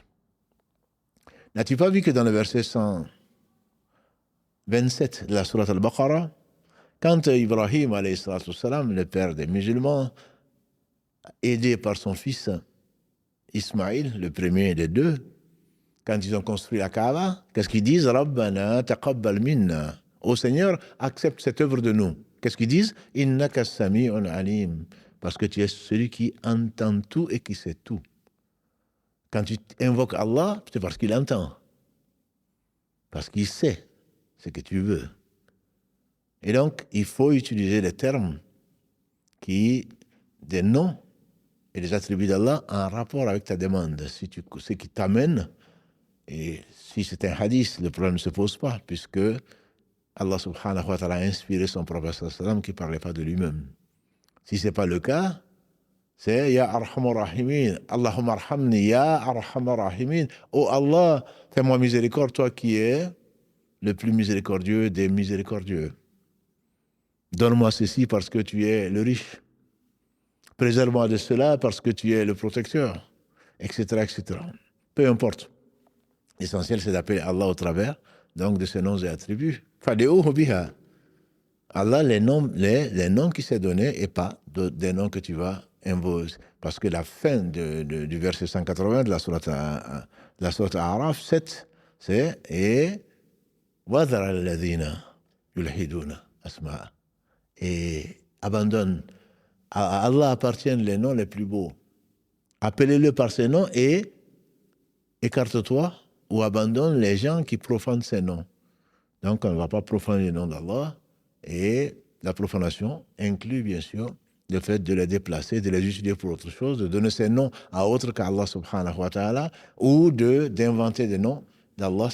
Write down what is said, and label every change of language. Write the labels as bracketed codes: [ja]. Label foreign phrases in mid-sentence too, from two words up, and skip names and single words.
[fr] N'as-tu pas vu que dans le verset 127 de la sourate Al-Baqarah, quand Ibrahim, [ar] عليه الصلاة والسلام, [fr] le père des musulmans, aidé par son fils Ismaïl, le premier des deux, quand ils ont construit la Kaaba, qu'est-ce qu'ils disent? [ar] ربنا تقبل منا. [fr] Ô Seigneur, accepte cette œuvre de nous. Qu'est-ce qu'ils disent? [ar] إنك سميع عليم. [fr] Parce que tu es celui qui entend tout et qui sait tout. Quand tu invoques Allah, c'est parce qu'il entend. Parce qu'il sait ce que tu veux. Et donc, il faut utiliser des termes des noms et des attributs d'Allah en rapport avec ta demande. Ce qui t'amène. Et si c'est un hadith, le problème ne se pose pas, puisque Allah [ar] سبحانه وتعالى [fr] a inspiré son prophète sallam qui ne parlait pas de lui-même. Si ce n'est pas le cas, c'est [ar] يا أرحم الراحمين اللهم ارحمني يا أرحم الراحمين. [fr] Oh Allah, fais-moi miséricorde, toi qui es le plus miséricordieux des miséricordieux. Donne-moi ceci parce que tu es le riche. Préserve-moi de cela parce que tu es le protecteur. etc., etc. Peu importe. L'essentiel, c'est d'appeler Allah au travers, donc, de ses noms et attributs. [ar] فادعوه بها. [fr] Allah, les noms qui s'est donné et pas des noms que tu vas invoquer. Parce que la fin du verset 180 de la sourate A'raf 7, c'est « Et [ar] وذروا الذين يلحدون أسماء [fr] » et abandonne. À Allah appartiennent les noms les plus beaux. Appelez-le par ses noms et écarte-toi ou abandonne les gens qui profanent ces noms. Donc, on ne va pas profaner les noms d'Allah. Et la profanation inclut, bien sûr, le fait de les déplacer, de les utiliser pour autre chose, de donner ces noms à autre qu'Allah [ar] سبحانه وتعالى, [fr] ou d'inventer des noms d'Allah.